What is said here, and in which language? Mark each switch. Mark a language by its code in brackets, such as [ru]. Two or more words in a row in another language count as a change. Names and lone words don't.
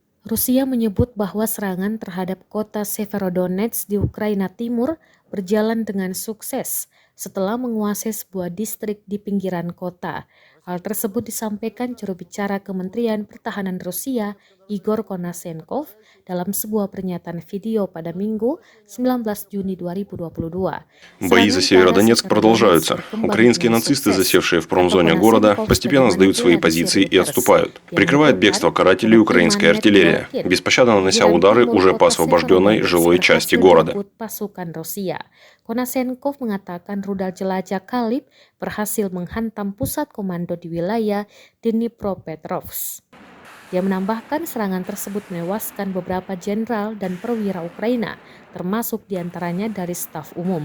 [id] Rusia menyebut bahwa serangan terhadap kota Severodonetsk di Ukraina Timur berjalan dengan sukses setelah menguasai sebuah distrik di pinggiran kota. Hal tersebut disampaikan juru bicara Kementerian Pertahanan Rusia, Igor Konashenkov, dalam sebuah pernyataan video pada Minggu 19 Juni 2022. [ru] Бои за [id] Serangan ke arah [ru] Северодонецк [id] Severodonetsk [ru] продолжаются. [id] berkembang [ru] Украинские [id] dengan [ru] нацисты, [id] sukses. [ru] засевшие в [id] Kata [ru] промзоне города, [id] Konashenkov [ru] постепенно сдают свои позиции и отступают. Прикрывает бегство карателей украинская артиллерия, беспощадно нанося удары уже по освобожденной жилой части города. [id] Pasukan Rusia. Konashenkov mengatakan rudal jelajah Kalib berhasil menghantam pusat komando di wilayah Dnipropetrovsk. Dia menambahkan serangan tersebut menewaskan beberapa jenderal dan perwira Ukraina, termasuk diantaranya dari staf umum.